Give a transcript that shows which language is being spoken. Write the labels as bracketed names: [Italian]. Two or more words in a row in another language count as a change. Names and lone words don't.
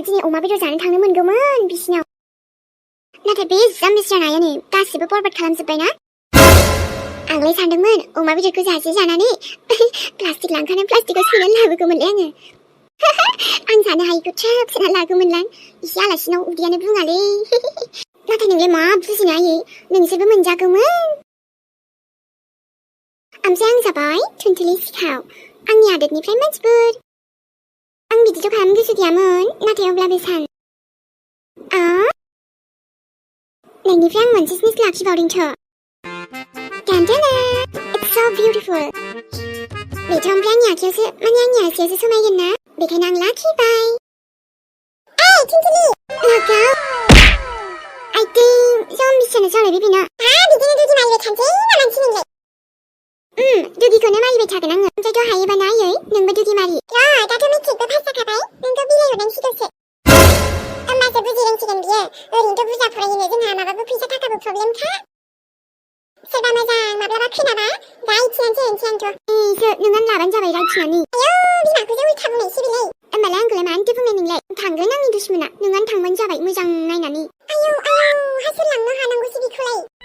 [Bodo] दिनै अमा बेदर जानो थांनो मोनगौमोन बिसिनाव नाथाय बे जाम्बिस्रा नायानो गासिबो बरबाद खालामजोब्बायना आंलाय सानदोंमोन अमा बेदरखौ जानानै प्लास्टिक लांखानो प्लास्टिकआव सोनानै लाबोगौमोनलै आङो आं जानो हायिखौ ट्राक सोनानै लागौमोनलां एसे आलासिनाव उदैयानो बुङालै नाथाय नोंलाय मा बुजिनो हायो नोंसोरबो मोनजागौमोन ओमफ्राय आं जाबाय थुनथुलि सिखाव आंनि आदोदनिफ्राय मानसिफोर आं बिदिथ' खालामनो गोसो गैयामोन नाथाय अब्लाबो सान नोंनिफ्राय आं मोनसे जिनिस लाखिबावदोंथ' Tantana! [English] It's so beautiful. [Bodo] बेथ' ओमफ्राय आंनि आखायावसो आंनि आसियावसो समायगोन ना बेखायनो आं लाखिबाय ओइ थुनथुलि लागाव [English] I think [Bodo] जाम्बिसोनो जालायबाय बेना बिदिनो दुगि मारिबाय थानोसै ना मानसि नोंलाय दुगिखौनो मारिबाय थागोन आङो ओमफ्रायथ' हायोबा नायै नोंबो दुगि मारि दाथ' मेट्रिकबो पास जाखाबाय नोंथ' बिलाइहरनांसिगौसो होमबासो बुजिरोंसिगोन बियो ओरैनोथ' बुरजा फरायोनो जोंहा माबाबो फैसा थाखाबो प्रब्लेमखा सोरबा मोजां माब्लाबा खोनाबा रायथिनानैसो होनोसै आंथ' नोंनानो लाबानो जाबाय रायथिनानै आयौ बिमाखौसो उल्था बुंनायसो बेलाय होमबालाय आंखौलाय मानोथो बुंनाय नोंलाय थांगोन आंनि दुश्मना नोंनानो थांबानो जाबाय मोजां नायनानै आयौ हासुरलांनो हानांगौसो बेखौलाय